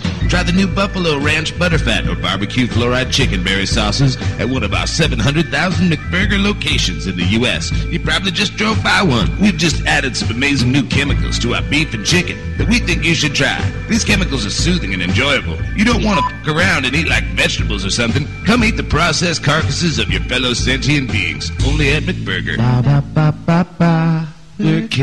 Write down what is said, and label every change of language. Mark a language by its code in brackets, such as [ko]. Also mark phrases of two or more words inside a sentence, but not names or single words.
[en] Try the new Buffalo Ranch Butterfat or Barbecue Fluoride Chicken Berry sauces at one of our 700,000 McBurger locations in the U.S. You probably just drove by one. We've just added some amazing new chemicals to our beef and chicken that we think you should try. These chemicals are soothing and enjoyable. You don't want to fuck around and eat like vegetables or something. Come eat the processed carcasses of your fellow sentient beings. Only at McBurger. Ba ba ba ba ba. We're